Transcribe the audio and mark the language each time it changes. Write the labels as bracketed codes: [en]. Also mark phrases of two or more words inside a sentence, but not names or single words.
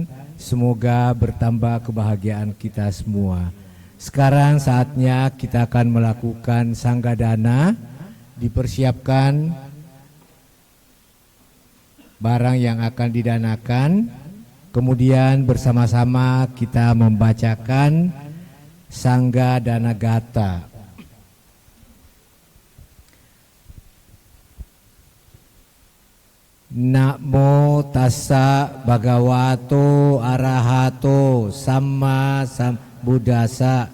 [id] Semoga bertambah kebahagiaan kita semua. Sekarang saatnya kita akan melakukan sanggadana. Dipersiapkan barang yang akan didanakan. Kemudian bersama-sama kita membacakan Sanggadana Gata. [pi] Namo tassa bhagavato arahato samma sambuddhassa.